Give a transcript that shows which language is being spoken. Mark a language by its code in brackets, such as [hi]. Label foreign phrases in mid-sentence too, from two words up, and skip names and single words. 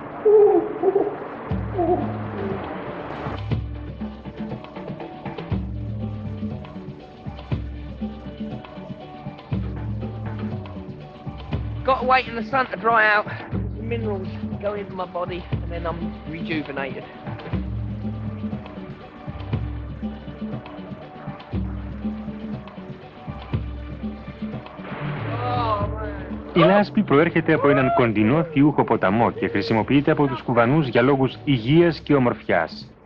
[en] Got to wait in the sun to dry out. The minerals go into my body and then I'm rejuvenated. [el] Η λάσπη προέρχεται από έναν κοντινό θιούχο ποταμό και χρησιμοποιείται από τους Κουβανούς για λόγους υγείας και ομορφιάς.